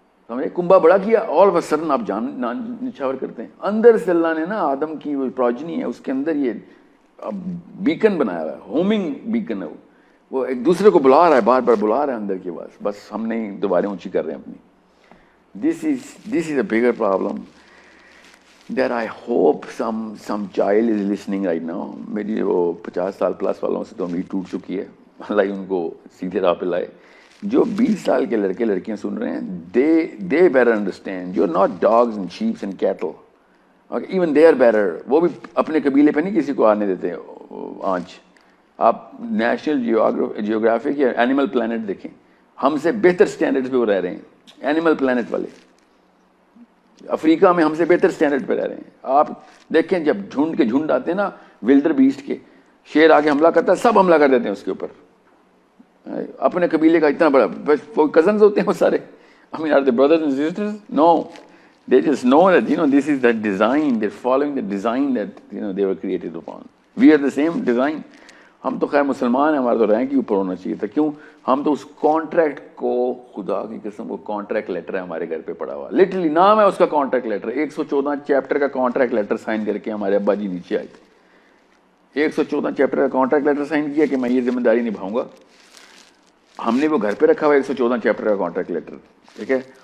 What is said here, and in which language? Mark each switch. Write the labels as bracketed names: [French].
[Urdu] ہمیں کنبا بڑا کیا، [English] all of a sudden [Urdu] آپ جان نچھاور کرتے ہیں. اندر سے اللہ نے نا آدم کی وہ پروجنی ہے، اس کے اندر یہ بیکن بنایا ہوا ہے، [English] homing beacon [Urdu] ہے. وہ ایک دوسرے کو بلا رہا ہے، بار بار بلا رہا ہے اندر کی آواز، بس ہم نہیں دوبارہ اونچی کر رہے ہیں اپنی. [English] This is a bigger problem that I hope some child is listening right now. [Urdu] میری وہ 50 سال پلس والوں سے تو امید ٹوٹ چکی ہے، اللہ ان کو سیدھے راہ پہ لائے. جو 20 سال کے لڑکے لڑکیاں سن رہے ہیں، [English] they better understand you're not dogs and sheep and cattle. Okay, even they are better. [Urdu] وہ بھی اپنے قبیلے پہ نہیں کسی کو آنے دیتے آنچ. آپ [English] National Geographic [Urdu] یا اینیمل پلانٹ دیکھیں، ہم سے بہتر سٹینڈرڈ پہ وہ رہ رہے ہیں. اینیمل پلانٹ والے افریقہ میں ہم سے بہتر سٹینڈرڈ پہ رہ رہے ہیں. آپ دیکھیں جب جھنڈ کے جھنڈ آتے ہیں نا ولڈر بیسٹ کے، شیر آ کے حملہ کرتا ہے، سب حملہ کر دیتے ہیں اس کے اوپر. اپنے قبیلے کا اتنا بڑا، وہ کزنز ہوتے ہیں وہ سارے. [English] I mean, are they brothers and sisters? No. They just know that, this is the design. They're following the design that, they were created upon. We are the same design. [Urdu] ہم تو خیر مسلمان ہیں, ہمارا تو رینک ہی اوپر ہونا چاہیے تھا. کیوں؟ ہم تو اس کانٹریکٹ کو, خدا کی قسم, وہ [English] contract letter [Urdu] ہے ہمارے گھر پہ پڑا ہوا, لٹرلی نام ہے اس کا کانٹریکٹ لیٹر. 114 چیپٹر کا [English] contract letter [Urdu] سائن کر کے ہمارے ابا جی نیچے آئے تھے. 114 چیپٹر کا [English] contract letter [Urdu] سائن کیا کہ میں یہ ذمہ داری نبھاؤں گا. ہم نے وہ گھر پہ رکھا ہوا 114 چیپٹر کا کانٹریکٹ لیٹر, ٹھیک ہے.